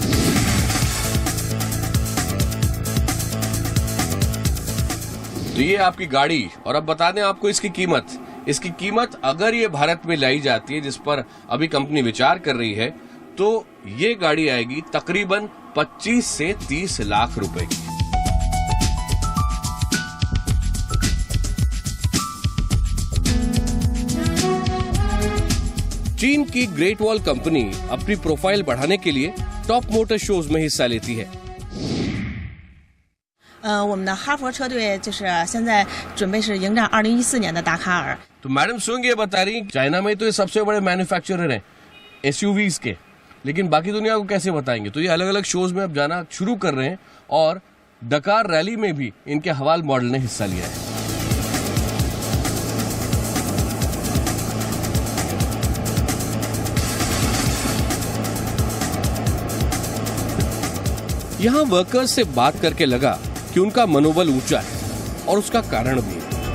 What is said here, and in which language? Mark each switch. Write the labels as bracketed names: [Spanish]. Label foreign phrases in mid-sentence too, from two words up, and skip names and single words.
[Hindi] तो ये आपकी गाड़ी, और अब बता दें आपको इसकी कीमत अगर ये भारत में लाई जाती है जिस पर अभी कंपनी विचार कर रही है तो ये गाड़ी आएगी तकरीबन 25 से 30 लाख रुपए की। चीन की ग्रेट वॉल कंपनी अपनी प्रोफाइल बढ़ाने के लिए [English] top motor shows [Hindi] में हिस्सा लेती है। [Chinese] 我们的哈佛车队就是现在准备是迎战2014年的达喀尔。 [Hindi] तो मैडम सुंग ये बता रही चाइना में तो ये सबसे बड़े मैन्युफैक्चरर हैं एसयूवीज के, लेकिन बाकी दुनिया को कैसे बताएंगे। तो ये अलग अलग शोज में अब जाना शुरू कर रहे हैं और डकार रैली में भी इनके हवाल मॉडल ने हिस्सा लिया है। यहां वर्कर्स से बात करके लगा कि उनका मनोबल ऊंचा है और उसका कारण भी है।